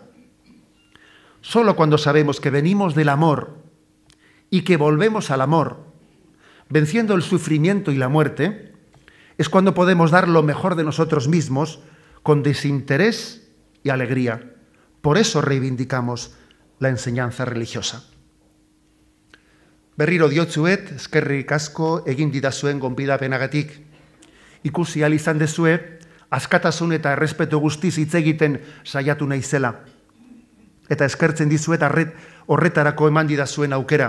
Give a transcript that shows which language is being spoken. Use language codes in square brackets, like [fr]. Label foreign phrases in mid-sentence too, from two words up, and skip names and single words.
[es] Solo cuando sabemos que venimos del amor y que volvemos al amor, venciendo el sufrimiento y la muerte, es cuando podemos dar lo mejor de nosotros mismos con desinterés y alegría. Por eso reivindicamos la enseñanza religiosa. [eu] Berriro diotsuet, eskerrik asko egin didazuen gonbidapenagatik. Ikusi ahal izan dezue, askatasun eta errespetu guztiz hitz egiten saiatu naizela. Eta eskertzen dizuet horretarako eman didazuen aukera.